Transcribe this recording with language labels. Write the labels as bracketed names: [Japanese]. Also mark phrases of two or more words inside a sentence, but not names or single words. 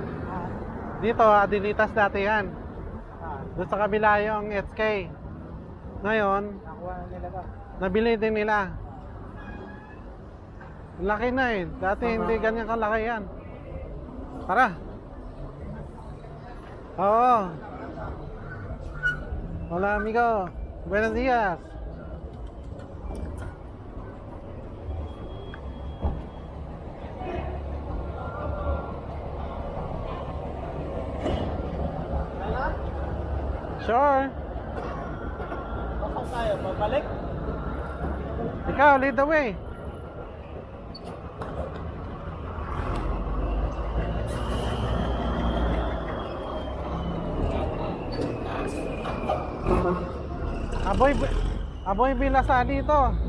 [Filipino] Dito, Adilitas dati yan. Doon sa kabila yung SK. Ngayon, Nakuha na nila ba? nabili din nila. Laki na eh. Dati hindi ganyan kalaki yan. Tara. Oo. [Spanish] Hola amigo. Buenos días. [Filipino] Sure. Pasok tayo, babalik. Ikaw, [English] lead the way. [Filipino] Aboy bilasa dito.